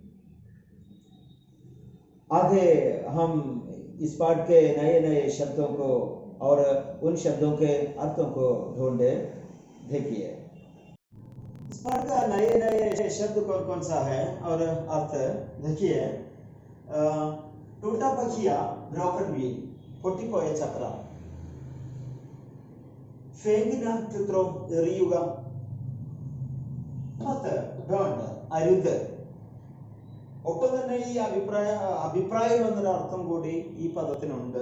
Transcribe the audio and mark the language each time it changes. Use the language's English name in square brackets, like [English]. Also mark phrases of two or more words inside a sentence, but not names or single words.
[Hindi] आगे हम इस पाठ के नए नए शब्दों को और उन शब्दों के अर्थों को ढूंढे. देखिए इस पाठ का नए नए शब्द कौन कौन सा है और अर्थ देखिए. टूटा पखिया, [English] broken wheel, [Malayalam] പൊട്ടിപ്പോയ ചക്രം. ഫേങ്ങിന ചിത്രം എറിയുക. ഡോണ്ട്, അരുത്. ഒപ്പം തന്നെ ഈ അഭിപ്രായം എന്നൊരു അർത്ഥം കൂടി ഈ പദത്തിനുണ്ട്.